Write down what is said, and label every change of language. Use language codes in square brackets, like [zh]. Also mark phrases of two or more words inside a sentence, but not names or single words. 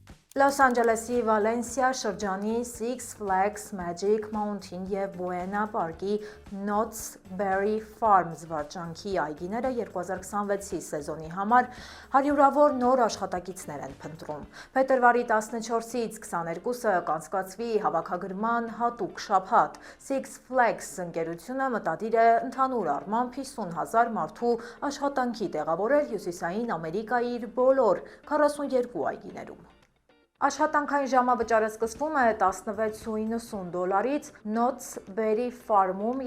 [hy] Լոս Անջելեսի Վալենսիա շրջանի Six Flags Magic Mountain և Buena Park-ի Knott's Berry Farm զվարճանքի այգիները 2026-ի սեզոնի համար հարյուրավոր նոր աշխատակիցներ են փնտրում։ Փետրվարի 14-ից 22-ը կանցկացվի հավաքագրման հատուկ շաբաթ։ Six Flags ընկերությունը մտադիր է ընդհանուր առմամբ 50,000 մարդու աշխատանքի տեղավորել Հյուսիսային Ամերիկայի իր բոլոր 42 այգիներում։ Աշխատանքային ժամավճարը սկսվում է $16.90-ից Knott's Berry Farm-ում